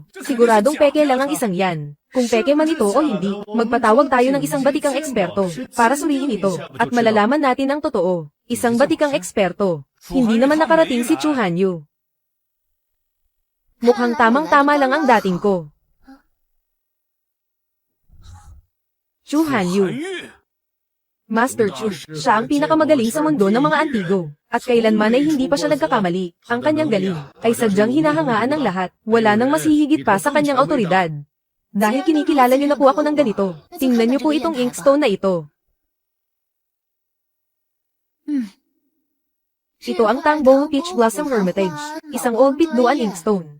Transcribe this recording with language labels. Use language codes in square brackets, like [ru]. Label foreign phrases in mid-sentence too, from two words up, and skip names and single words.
[tl] Siguradong peke lang ang isang yan. Kung peke man ito o hindi, magpatawag tayo ng isang batikang eksperto para suriin ito at malalaman natin ang totoo. Isang batikang eksperto. Hindi naman nakarating si Chu Hanyu. Mukhang tamang-tama lang ang dating ko. Chu Hanyu. 韩愈， Master Chu, siya ang pinakamagaling sa mundo ng mga antigo. At kailanman ay hindi pa siya nagkakamali. Ang kanyang galing ay sadyang hinahangaan ng lahat. Wala nang mas hihigit pa sa kanyang autoridad. Dahil kinikilala niyo na po ako ng ganito, tingnan niyo po itong inkstone na ito. Ito ang Tang Buho Peach Blossom Hermitage, isang [en] old pitduan inkstone.